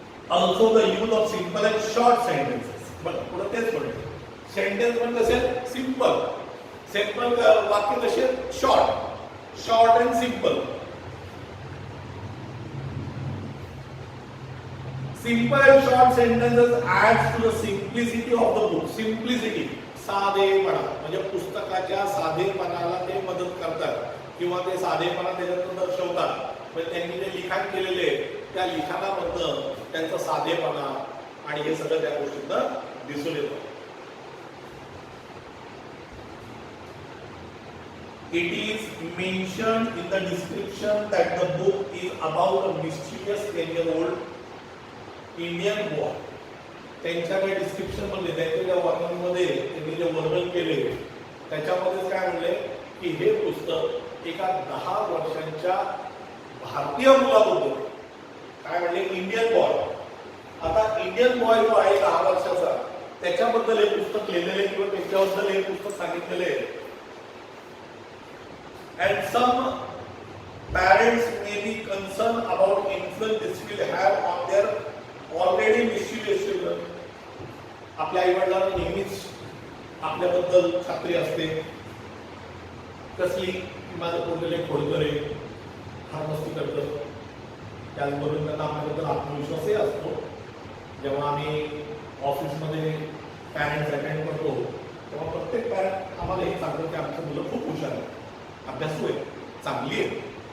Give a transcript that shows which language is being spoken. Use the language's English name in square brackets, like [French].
[English] Also the use of simple and short sentences. [Marathi] बघा पुढे तेच म्हणते, सेंटेन्स पण कसे सिंपल, सिंपल वाक्य कसे short and simple. [English] Simple and short sentences adds to the simplicity of the book. [Marathi] Simplicity, साधेपणा, म्हणजे पुस्तकाच्या साधेपणाला ते मदत करतात किंवा ते साधेपणा त्याच्यातून दर्शवतात. म्हणजे त्यांनी जे लिखाण केलेले त्या लिखाणामधनं त्यांचा साधेपणा आणि हे सगळं त्या गोष्टीतनं दिसून येतं. [English] It is mentioned in the description that the book is about a mischievous 10-year-old Indian boy. [Marathi] त्यांच्या काही डिस्क्रिप्शन मध्ये, त्यांच्या ज्या वर्णनामध्ये त्यांनी जे वर्णन केले त्याच्यामध्ये काय म्हणले की हे पुस्तक एका 10 वर्षांच्या भारतीय मुलाबद्दल, काय म्हणले इंडियन बॉय. आता इंडियन बॉय जो आहे 10 वर्षाचा त्याच्याबद्दल हे पुस्तक लिहिलेले किंवा त्याच्याबद्दल हे पुस्तक सांगितलेले. [English] And some parents may be concerned about influence this will have on their already mischievous children. [Marathi] आपल्या आई वडिलांना नेहमीच आपल्याबद्दल खात्री असते कसली की माझं पोरगं खोडकर आहे, फार मस्ती करतं. त्याचबरोबर त्यांना आपल्याबद्दल आत्मविश्वासही असतो. जेव्हा आम्ही ऑफिसमध्ये पॅरेंट्स अटेंड करतो तेव्हा प्रत्येक पॅरेंट आम्हाला हे सांगतो की आमचं मुलं खूप हुशार आहे, अभ्यासू आहे, चांगली आहे.